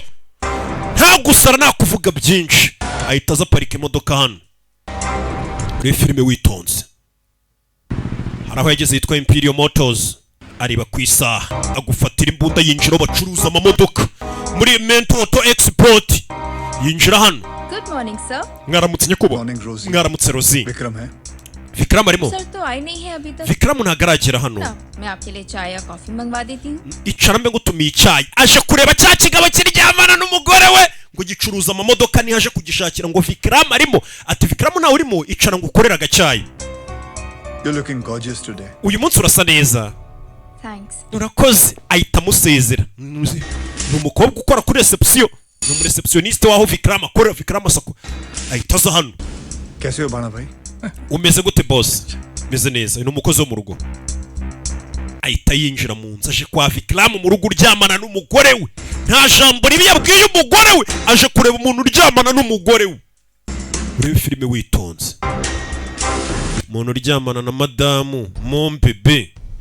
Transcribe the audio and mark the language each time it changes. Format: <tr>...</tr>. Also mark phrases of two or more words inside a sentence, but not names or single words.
<rw>Nta gusara nakuvuga byinshi. Ahita aza parika imodoka hano. Muri filime witonze. Haraho yageze yitwa Imperial Motors. Areba ku isaha agufatira imbunda yinjira bacuruza amamodoka muri Mental Auto Export. Yinjira hano.</rw> <en>Good morning sir.</en> <rw>Mwaramutse nyekubo.</rw> <en>Morning Rosie.</en> <rw>Mwaramutse Rosie.</rw> <hi>विक्रम है</hi> <rw>Vikram arimo.</rw> <hi>सर तो आई नहीं है अभी तक.</hi> <rw>Vikram ntagaragera hano.</rw> <hi>मैं आपके लिए चाय या कॉफी मंगवा देती हूँ.</hi> <rw>Icara mbe ngutumiye icyayi. Aje kureba cya kigabo kiryamana n'umugore we ngo gicuruza amamodoka ni haje kugishakira ngo Vikram arimo. Ati Vikram nawe urimo icara ngo ukorera agacyayi.</rw> <en>You're looking gorgeous today.</en> <rw>Uyu munsi urasa neza.</rw> <en>Thanks.</en> <rw>Urakoze. Ahita amusezera. Ni umukobwa ukora kuri reception. Ni umureceptioniste waho Vikram akora. Vikram asako ahita aza hano.</rw> <hi>कैसे हो बाणा भाई?</hi> <rw>Umeze gute boss? Meze neza. Ni umukozi wo mu rugo. Ahita yinjira mu nzu aje kwa Vikram mu rugo uryamana n'umugore we. Nta jambo ribi yabwiye umugore we. Aje kureba umuntu uryamana n'umugore we. Urebe filime witonze. Umuntu uryamana na madamu</rw> <fr>mon bebe.</fr>